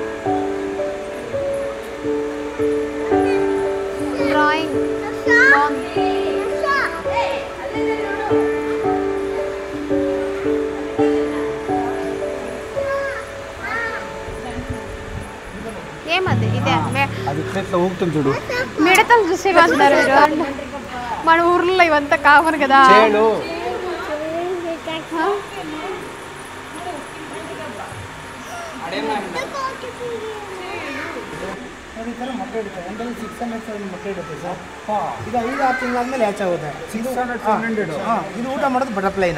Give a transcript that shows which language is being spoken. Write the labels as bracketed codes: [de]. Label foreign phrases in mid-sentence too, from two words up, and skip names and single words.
[te] డ్రాయింగ్ ఏమది? ఇదే అది ఇట్లా ఊగుతుంది చూడు. మిడతలు చూసే వస్తారు మీరు. మన ఊర్లో ఇవంతా కావను కదా. చేలు [kn] ಮೊಟ್ಟೆ ಇಡುತ್ತೆ. ಒಂದಲ್ಲಿ 600-700 ಮೊಟ್ಟೆ ಇಡುತ್ತೆ ಸರ್. ಇದು 5-6 ತಿಂಗಳಾದ್ಮೇಲೆ ಹ್ಯಾಚ್ ಆಗುತ್ತೆ. 600-700. ಇದು ಊಟ ಮಾಡೋದು ಬಟರ್ಫ್ಲೈನ.